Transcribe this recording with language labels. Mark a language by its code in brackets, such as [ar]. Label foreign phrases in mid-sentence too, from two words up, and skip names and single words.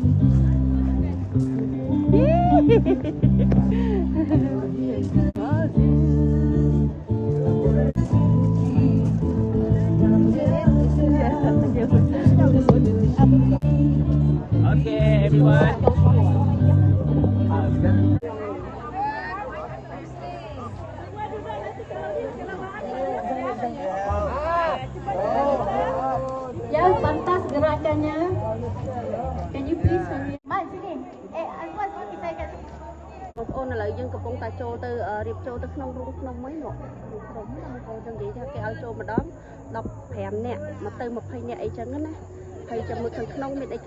[en] Okay, everyone. [ms] Jangan pantas gerakannya. [en] Can you please? [ms] Mai sini. Azwan bisa kat. [km] បងប្អូនឥឡូវយើងកំពុងតែចូលទៅរៀបចូលទៅក្នុង រូងភ្នំមួយមកក្រុមបងប្អូនចឹងនិយាយថាគេឲ្យចូលម្ដង15នាក់ មកទៅ20នាក់អីចឹងណាហើយចាំមើលខាងក្នុងមានអី